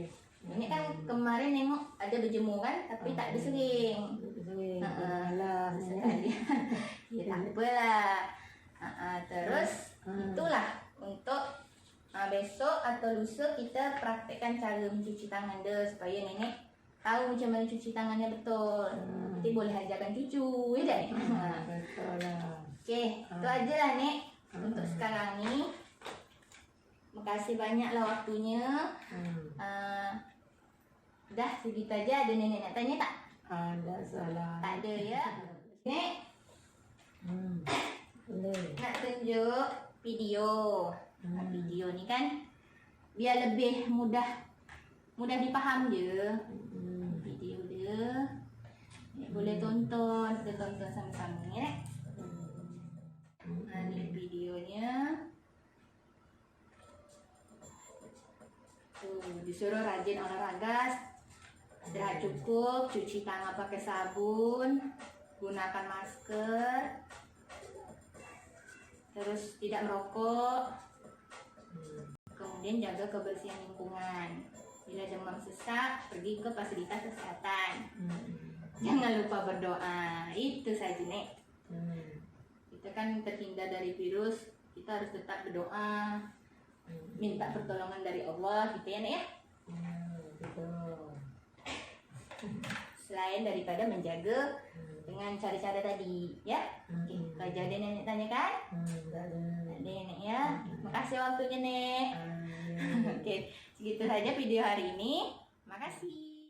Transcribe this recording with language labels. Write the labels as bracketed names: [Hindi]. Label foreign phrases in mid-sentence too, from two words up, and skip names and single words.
[Malay] Ini kan kemarin nengok ada berjemur kan, tapi tak ada sering. Ya tak apalah. Terus itulah untuk Nah, besok atau lusa kita praktekkan cara mencuci tangan deh supaya nenek tahu macam mana cuci tangannya betul. Nanti boleh ajarkan cucu, ya dah. Betul lah. Okey, itu aja lah Nek untuk sekarang ni. Makasih banyaklah waktunya. Dah segitu aja. Ada nenek nak tanya tak? Ada salah. Tak ada ya. Nek, Boleh. nak tunjuk video. Video ni kan biar lebih mudah dipaham je. Video dia. Nek boleh tonton, kita tonton sama-sama ya Nek. Ni videonya. [Indonesian] Disuruh rajin olahraga, istirahat cukup, cuci tangan pakai sabun, gunakan masker, terus tidak merokok, kemudian jaga kebersihan lingkungan. Bila demam sesak, pergi ke fasilitas kesehatan. Jangan lupa berdoa. Itu saja Nek. Kita kan terhindar dari virus, kita harus tetap berdoa, minta pertolongan dari Allah gitu ya Nek ya. [Malay] Betul. Selain daripada menjaga dengan cara-cara tadi ya. Okey, kalau ada nenek tanyakan? Tak ada. Tak ada Nek ya. Makasih waktunya Nek. Okey, segitu saja video hari ini. Makasih.